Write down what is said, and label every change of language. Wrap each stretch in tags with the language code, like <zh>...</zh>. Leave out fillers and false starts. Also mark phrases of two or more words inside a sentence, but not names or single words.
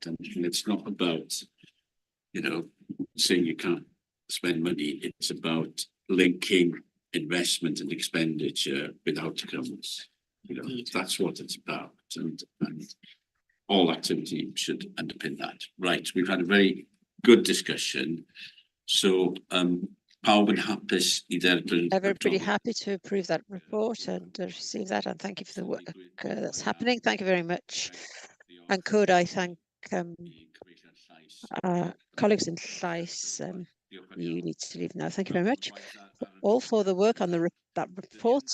<en>And it's not about, saying you can't spend money. It's about linking investment and expenditure with outcomes. That's what it's about. And all activity should underpin that. Right, we've had a very good discussion. So,</en> <cy>pawb yn hapus I dderbyn.</cy> <en>Everybody happy to approve that report and receive that, and thank you for the work that's happening. Thank you very much. And could I thank colleagues in Llais, you need to leave now. Thank you very much all for the work on that report.</en>